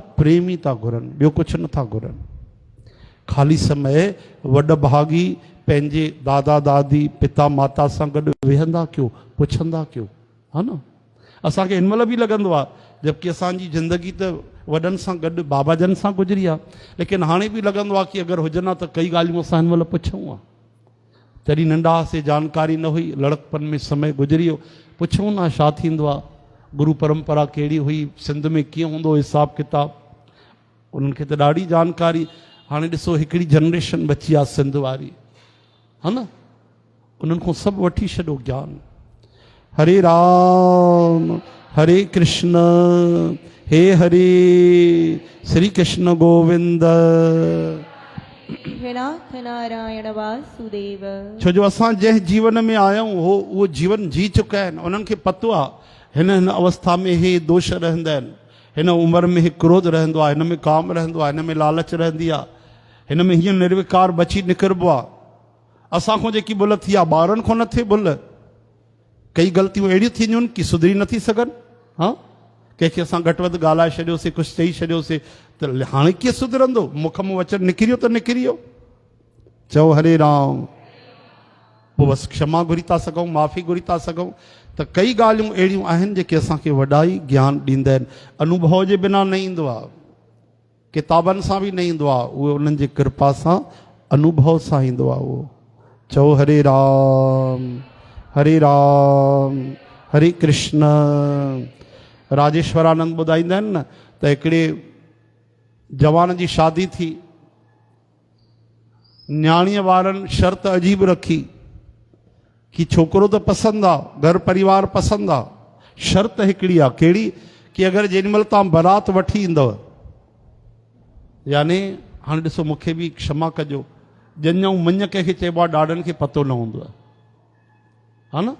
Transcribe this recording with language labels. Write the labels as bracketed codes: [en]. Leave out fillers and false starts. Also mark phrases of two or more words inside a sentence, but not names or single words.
[sd] प्रेम ई था घुरनि, ॿियो कुझु नथा घुरनि। ख़ाली समय वॾ भागी पंहिंजे दादा दादी पिता माता सां गॾु वेहंदा कयो, पुछंदा कयो, हा न। असांखे हिन महिल बि लॻंदो आहे, जबकि असांजी ज़िंदगी त वॾनि सां गॾु बाबा जन सां गुज़री आहे, लेकिन हाणे बि लॻंदो आहे कि अगरि हुजनि त कई ॻाल्हियूं असां हिन महिल पुछूं हा। तॾहिं नंढा हुआसीं, जानकारी न हुई, लड़कपन में समय गुज़री वियो, पुछूं न छा थींदो आहे, गुरु परंपरा कहिड़ी हुई, सिंध में कीअं हूंदो हिसाब किताब, उन्हनि खे त ॾाढी जानकारी। हाणे ॾिसो हिकिड़ी जनरेशन बची आहे सिंध वारी, हा न, उन्हनि खां सभु वठी छॾो ज्ञान। हरे राम हरे कृष्ण हे हरे श्री कृष्ण गोविंद। हे नाथ नारायण वासुदेव। छो जो असां जंहिं जीवन में आया आहियूं उहो जीवन जी चुका आहिनि, उन्हनि खे पतो आहे हिन हिन अवस्था में हे दोष रहंदा आहिनि, हिन उमिरि में हे क्रोध रहंदो आहे, हिन में काम रहंदो आहे, हिन में लालच रहंदी आहे, हिन में हीअं निर्विकार बची निकिरबो आहे। असांखां जेकी भुल थी आहे ॿारनि खां न थिए भुल। कई ग़लतियूं अहिड़ियूं थींदियूं आहिनि कि सुधरी नथी सघनि, हा। कंहिंखे असां घटि वधि ॻाल्हाए छॾियोसीं, कुझु चई छॾियोसीं, त हाणे कीअं सुधरंदो? मुख में वचन निकिरियो त निकिरी वियो। चओ हरे राम, पोइ बसि क्षमा घुरी था सघूं, माफ़ी घुरी था सघूं। त कई ॻाल्हियूं अहिड़ियूं आहिनि जेके असांखे वॾा ई ज्ञान ॾींदा आहिनि, अनुभव जे बिना न ईंदो आहे, किताबनि सां बि न ईंदो आहे, उहे उन्हनि जी कृपा सां अनुभव सां ईंदो आहे उहो। चओ हरे राम हरे कृष्ण। राजेश्वरानंद ॿुधाईंदा आहिनि न त हिकिड़े जवान जी शादी थी, न्याणीअ वारनि शर्त अजीब रखी कि छोकिरो त पसंदि आहे, घर परिवार पसंदि आहे, शर्त हिकिड़ी आहे, कहिड़ी? कि अगरि जेॾी महिल तव्हां बारात वठी ईंदव, यानी हाणे ॾिसो मूंखे बि क्षमा कजो, जंज ऐं मञ कंहिंखे चइबो आहे, ॾाॾनि खे पतो न हूंदो आहे, हा न।